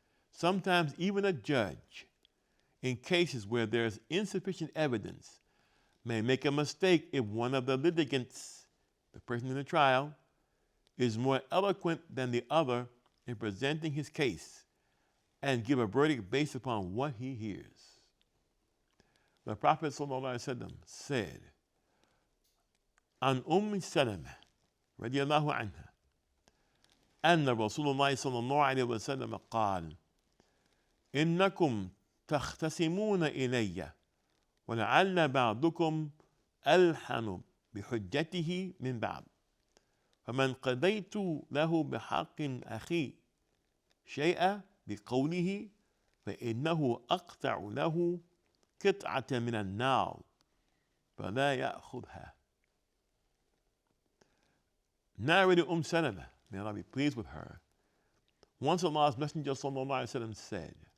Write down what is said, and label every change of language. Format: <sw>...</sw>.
<en>Sometimes even a judge, in cases where there is insufficient evidence, may make a mistake if one of the litigants, the person in the trial, is more eloquent than the other in presenting his case and give a verdict based upon what he hears. The Prophet ﷺ said,</en> <ar>An Salama, radiallahu anha, أن رسول الله صلى الله عليه وسلم قال إنكم تختصمون إلي ولعل بعضكم ألحن بحجته من بعض فمن قضيت له بحق أخي شيئا بقوله فإنه أقطع له قطعة من النار فلا يأخذها.</ar> <en>Narrated Salama, may Allah be pleased with her. Once Allah's Messenger ﷺ said,</en>